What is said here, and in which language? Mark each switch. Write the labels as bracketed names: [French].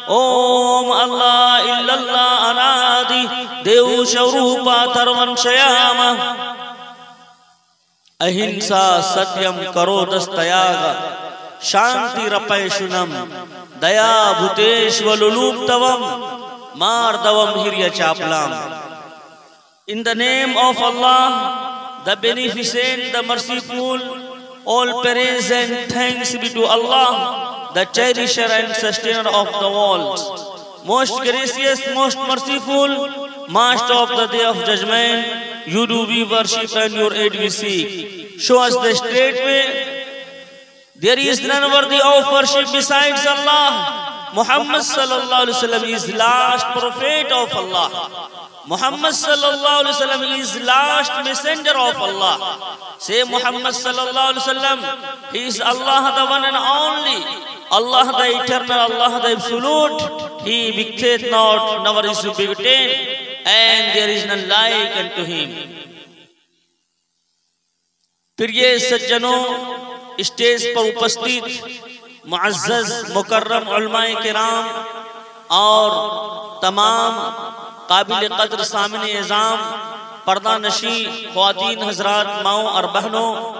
[Sanskrit] ओम [Arabic] अल्लाह इल्लल्लाह [Sanskrit] अनादि देव स्वरूपा सर्वंशयाम अहिंसा सत्यम करोदस्तयाग शांतिरपैशुनम दया भूतेष्वलुलुप्तवम मार्दवम हिर्यचापलाम। [English] In the name of Allah, the Beneficent, the Merciful, all praise and thanks be to Allah, the Cherisher and Sustainer of the worlds. Most gracious, most merciful, Master of the Day of Judgment, you do we worship and your aid we seek. Show us the straight way. There is none worthy of worship besides Allah. Muhammad sallallahu alaihi wasallam is last prophet of Allah. Muhammad sallallahu alaihi wasallam is last messenger of Allah. Say Muhammad sallallahu alaihi wasallam, he is Allah the one and only, Allah the eternal, Allah the absolute. He begetteth not, never is to begotten, and there is none like unto him. [Hindi] प्रिय सज्जनों, stage पर उपस्थित मुअज़्ज़ज़ मुकर्रम उलमाए किराम और तमाम काबिल कद्र सामने एज़ाम पर्दा नशी ख्वातीन हजरात, माओ और बहनों,